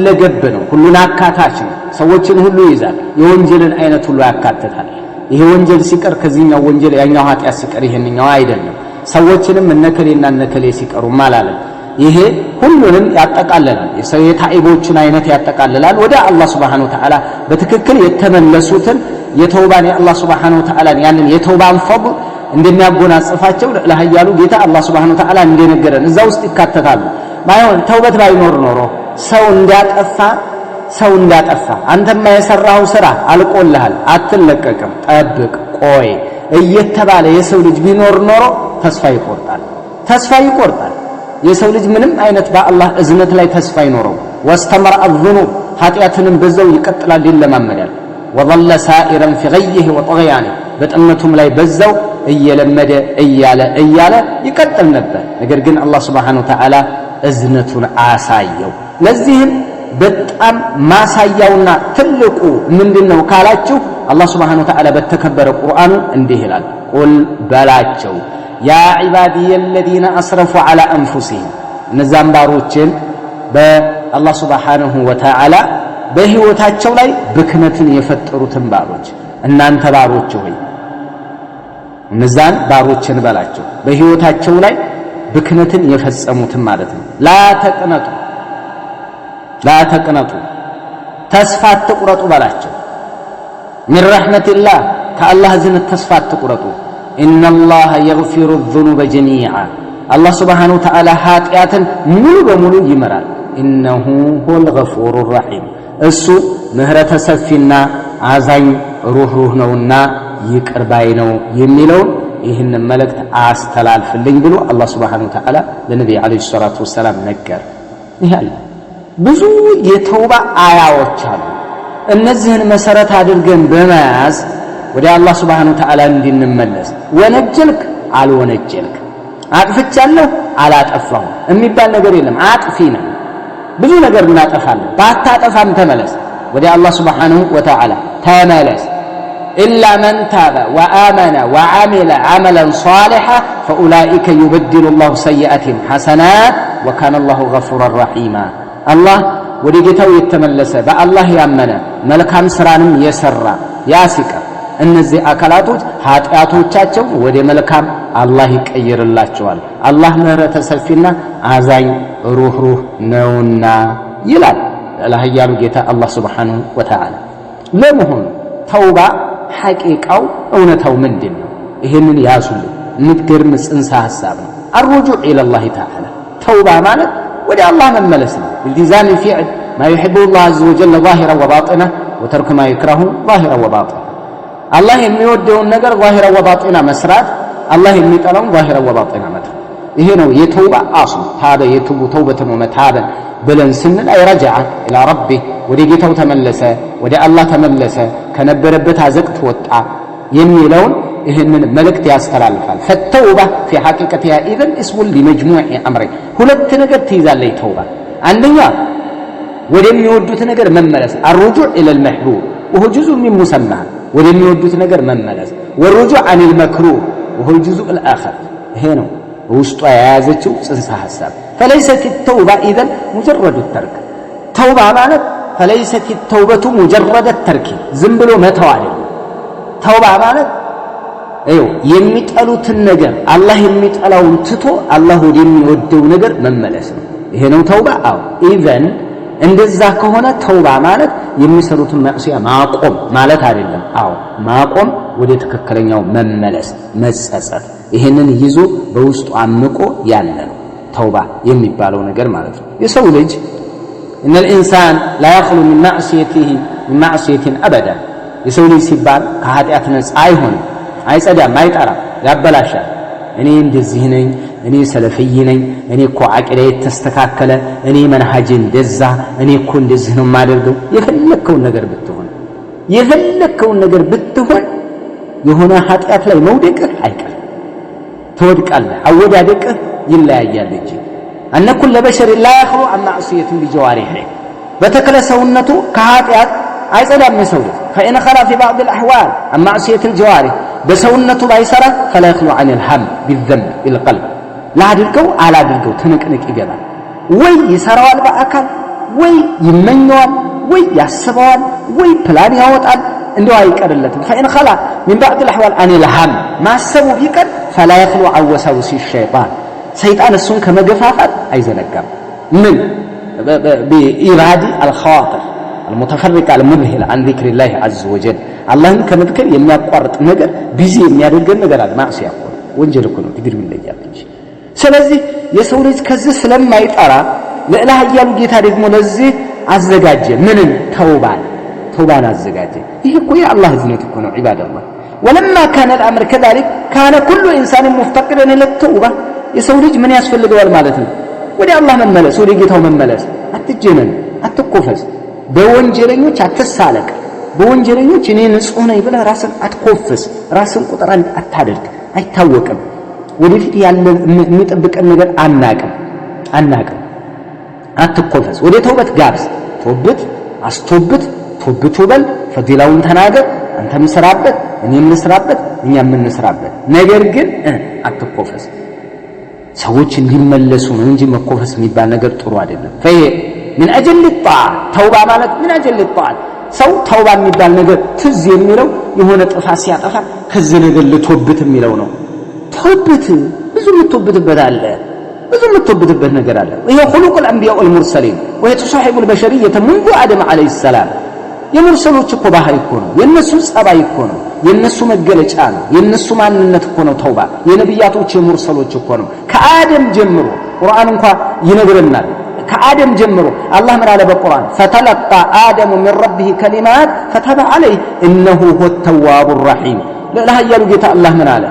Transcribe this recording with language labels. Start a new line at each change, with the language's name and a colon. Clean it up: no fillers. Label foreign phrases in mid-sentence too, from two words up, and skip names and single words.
Amharic: ገብ ነው፣ ሁሉን አካታች ነው፣ ሰዎችን ሁሉ ይዛል፣ የወንጀልን አይነት ሁሉ ያካትታል። ይሄ ወንጀል ሲቀር ከዚህኛው ወንጀል ያኛው ኃጢያት ሲቀር ይሄንኛው አይደለም። ሰዎችንም እነከሌና እነከሌ ሲቀሩ ማለት ይሄ ሁሉንም ያጠቃልላል። የሰው የታኢቦችን አይነት ያጠቃልላል። ወደ አላህ
Arabic: سبحانه وتعالى
Amharic: በትክክል የተመለሱትን የተውባን የአላህ
Arabic: سبحانه وتعالى
Amharic: ያንን የተውባን ፈضል እንደሚያጎናጽፋቸው ለላህያሉ ጌታ አላህ
Arabic: سبحانه وتعالى
Amharic: እንደነገረን እዛ ውስጥ ይካተታሉ። ባይሆን ተውበት ባይኖር ኖሮ ሰው እንዳጠፋ አንተማ የሰራው ስራ አልቆልሃል፣ አትለቀቅም፣ ጠብቅ፣ ቆይ እየተባለ የሰው ልጅ ቢኖር ኖሮ ተስፋ ይቆርጣል። ተስፋ ይቆርጣል። የሰው ልጅ ምንም አይነት በአላህ እዝነት ላይ ተስፋ ይኖረው
Arabic: واستمر الذنوب
Amharic: ኃጢአትንም በዛው ይቀጥላል ይለማመዳል
Arabic: وظل سائرا في غيه وطغيانه
Amharic: በጥመቱም ላይ በዛው እየለመደ እያለ ይቀጥል ነበር። ነገር ግን አላህ
Arabic: سبحانه وتعالى
Amharic: እዝነቱን አሳየው። ለዚህም በጣም ማሳያውና ትልቁ ምንድነው ካላችሁ አላህ
Arabic: سبحانه وتعالى
Amharic: በተከበረ ቁርአኑ እንዲህ ይላል ቁል በላቸው
Arabic: يا عبادي الذين اسرفوا على انفسهم
Amharic: እነዛን ባሮችን በአላህ
Arabic: سبحانه وتعالى
Amharic: በህይወታቸው ላይ ብክነትን የፈጠሩትን ባሮች እናንተ ባሮች ሆይ እነዛን ባሮችን በላቸው በህይወታቸው ላይ ብክነትን የፈጸሙትን ማለት ነው።
Arabic: لا تقنطوا
Amharic: ተስፋ አትቁረጡ በላቸው
Arabic: من رحمة الله
Amharic: ከአላህ ዝነት ተስፋ አትቁረጡ
Arabic: إن الله يغفر الذنوب جميعا الله سبحانه وتعالى
Amharic: ኃጢአትን ሙሉ በሙሉ ይመራል
Arabic: إنه هو الغفور الرحيم
Amharic: እሱ ምህረተ ሰፊና አዛኝ ሩህሩህ ነውና ይቅር ባይ ነው የሚለው ይህን መልእክት አስተላልፍልኝ ብሎ አላህ
Arabic: سبحانه وتعالى
Amharic: ለነብዩ
Arabic: عليه الصلاة والسلام
Amharic: ነገር ይላል። ብዙ የተውባ አያዎች አሉ። እነዚህን መሰረት አድርገን በመያዝ ወደ አላህ
Arabic: سبحانه وتعالى
Amharic: እንድንመለስ ወነጀልክ አልወነጀልክ አጥፍቻለሁ አላጠፋሁ የሚባል ነገር የለም። አጥፊ ነው ብዙ ነገር እናጠፋለን። ባታጠፋም ተመለስ ወደ አላህ
Arabic: سبحانه وتعالى
Amharic: ተመለስ
Arabic: إلا من تاب وآمن وعمل عملا صالحا فأولئك يبدل الله سيئاتهم حسنات وكان الله غفورا رحيما الله وديجتو يتملس بالله يامن ملكام سرانم يسرى ياسك
Amharic: እነዚህ አካላቶች ኃጢአቶቻቸው ወደ መልካም አላህ ይቀይርላቸዋል። አላህ ምህረተ ሰፊና አዛኝ ሩህሩህ ነውና ይላል ለሐያሉ ጌታ አላህ
Arabic: سبحانه وتعالى።
Amharic: ለመሆኑ ተውባ ሐቂቃው እውነታው ምንድነው? ይሄንን ያዙልኝ። ምትገርም ጽንሰ ሐሳብ ነው።
Arabic: الرجوع الى الله تعالى
Amharic: ተውባ ማለት ወደ አላህ መመለስ ነው።
Arabic: التزام فعل ما يحبه الله عز وجل ظاهرا وباطنا وترك ما يكرهه ظاهرا وباطنا
Amharic: አላህ የሚወደውን ነገር
Arabic: ظاهرا وباطنا
Amharic: መስራት አላህ የሚጠላውን
Arabic: ظاهرا وباطنا
Amharic: መተው ይሄ ነው የተውባ አስሉ።
Arabic: تاب يتوب توبة ومتابا
Amharic: ብለን ስንል
Arabic: أي رجع إلى ربي
Amharic: ወደ ጌታው ተመለሰ ወደ አላህ ተመለሰ ከነበረበት አዘቅት ወጣ የሚለውን ይህንን መልእክት ያስተላልፋል።
Arabic: فالتوبة في حقيقتها اذا اسم لمجموع امرين
Amharic: ሁለት ነገር ትይዛለች ተውባ። አንደኛ ወደሚወዱት ነገር መመለስ
Arabic: الرجوع الى المحبوب وهو جزء من مسمى
Amharic: ወደሚወዱት ነገር መመለስ
Arabic: والرجوع عن المكروه وهو الجزء الاخر
Amharic: ይሄ ነው ውስጧ የያዘችው ጽንሰ ሐሳብ።
Arabic: فليست التوبه اذا مجرد الترك
Amharic: ተውባ ማለት
Arabic: فليست التوبه مجرد الترك
Amharic: ዝም ብሎ መተው አይደለም። ተውባ ማለት የሚጠሉትን ነገር አላህ የሚጠላውን ትቶ አላህ ወደሚወደው ነገር መመለስ ነው። ይሄ ነው ተውባ። አዎ ኢዘን እንደዛ ከሆነ ተውባ ማለት የሚሰሩትን ማዕሲያ ማቆም ማለት አይደለም። አዎ ማቆም ወደ ትክክለኛው መመለስ መጸጸት ይሄንን ይዞ በውስጡ አምቆ ያለ ነው ተውባ የሚባለው ነገር ማለት ነው። የሰው ልጅ
Arabic: ان الانسان لا يخلو من معصيه ابدا
Amharic: የሰው ልጅ ሲባል ከኃጢአት ነፃ አይሆንም፣ አይጸዳም፣ አይጠራም፣ ያበላሻል። እኔ እንደዚህ ነኝ፣ እኔ ሰለፊይ ነኝ፣ እኔ እኮ አቂዳ የተስተካከለ፣ እኔ መንሃጅ እንደዛ፣ እኔ እኮ እንደዚህ ነው የማደርገው። የፈለከውን ነገር ብትሆን የሆነ ኃጢአት ላይ መውደቅህ አይቀርም፣ ትወድቃለህ። አወዳደቅህ ይለያያል እንጂ
Arabic: أن كل بشر لا يخلو عن معصية بجوارحه بتكل سونته كهاتيات
Amharic: አይጸዳም የሰው ልጅ
Arabic: فإن خلا في بعض الأحوال عن معصية الجوارح
Amharic: በሰውነቱ ባይሰራ
Arabic: فلا يخلو عن الهم بالذنب بالقلب لا
Amharic: አድርገው አላድርገው ትንቅንቅ ይገባል። ወይ ይሰራዋል በአካል ወይ ይመኘዋል ወይ ያስበዋል ወይ ፕላን ያወጣል እንደው አይቀርለትም።
Arabic: فإن خلا من بعض الأحوال عن الهم
Amharic: ማሰቡ ቢቀር
Arabic: فلا يخلو عن وساوس الشيطان
Amharic: ሰይጣን እሱን ከመገፋፋት አይዘነጋም።
Arabic: ምን بإرادة الخواطر المتفرقة المذهل عن ذكر الله عز وجل
Amharic: አላህን ከመዝከር የሚያቋርጥ ነገር ቢዚ የሚያደርገን ነገር አለ። ማዕሲያ እኮ ወንጀል እኮ ነው ትግር ይለያል እንጂ። ስለዚህ የሰው ልጅ ከዚህ ስለማይጠራ ለኢላህ ያሉ ጌታ ደግሞ ለዚህ አዘጋጀ። ምንን ተውባን አዘጋጀ። ይሄ እኮ የአላህ ዝነት እኮ ነው ዒባደላህ።
Arabic: ولما كان الامر كذلك كان كل انسان مفتقرا الى التوبه
Amharic: የሰው ልጅ ምን ያስፈልገዋል ማለት ነው? ወደ አላህ መመለስ፣ ወደ ጌታው መመለስ። አትጀነን፣ አትኮፈስ፣ በወንጀለኞች አትሳለቅ። በወንጀለኞች እኔ ንጹህ ነኝ ብለህ ራስን አትኮፍስ፣ ራስን ቁጥር አታደርግ። አይታወቅም ወደፊት ያለ የሚጠብቀን ነገር አናቅም። አትኮፈስ፣ ወደ ተውበት ጋብዝ። ተውበት፣ አስቶበት፣ ተውበት በል፣ ፈዲላውን ተናገር። አንተም ስራበት፣ እኔም እንስራበት፣ እኛም እንስራበት። ነገር ግን አትኮፈስ። ሰዎች እንዲመለሱ ነው እንጂ መኮፈስ የሚባል ነገር ጥሩ አይደለም።
Arabic: من أجل الطاعة توبة مالك من أجل الطاعة
Amharic: ሰው ተውባ የሚባል ነገር ትዝ የሚለው የሆነ ጥፋት ሲያጠፋ ከዚህ ነገር ልትወብት የሚለው ነው። ተውበት ብዙ የምትወብትበት አለ፣ ብዙ የምትወብትበት ነገር አለ። ይሄ
Arabic: خلق الأنبياء والمرسلين ويتصاحب البشرية منذ آدم عليه السلام።
Amharic: የሙርሰሎች እኮ ባህሪ እኮ ነው፣ የነሱ ጸባይ እኮ ነው፣ የነሱ መገለጫ ነው፣ የነሱ ማንነት እኮ ነው ተውባ። የነብያቶች የሙርሰሎች እኮ ነው። ከአደም ጀምሮ ቁርአን እንኳን ይነግረናል። ከአደም ጀምሮ አላህ ምን አለ በቁርአን?
Arabic: فتلقى آدم من ربه كلمات فتاب عليه إنه هو التواب الرحيم።
Amharic: ለኃያሉ ጌታ አላህ ምን አለ?